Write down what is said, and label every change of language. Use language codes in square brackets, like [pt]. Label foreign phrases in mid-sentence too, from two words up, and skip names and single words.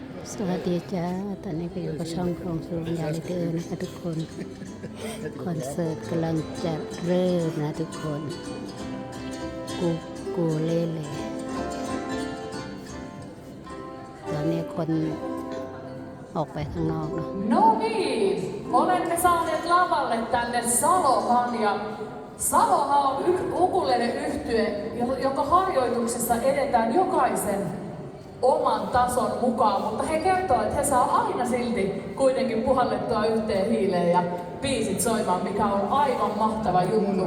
[th] สวัสดีจ้าตอนนี้ก็อยู่กับช่องของสุริยาลิเตอร์นะคะทุกคนคอนเสิร์ตกำลังจะเริ่มนะทุกคนกูเล่เลยตอนนี้คนออกไปข้างนอกเนาะ [fi] No niin, olemme saaneet lavalle tänne Salohan ja Salohan on ukulele-yhtye, joka harjoituksessa edetään jokaisen oman tason mukaan, mutta he kertovat, että he saa aina silti kuitenkin puhallettua yhteen hiileen ja biisit soimaan, mikä on aivan mahtava juttu.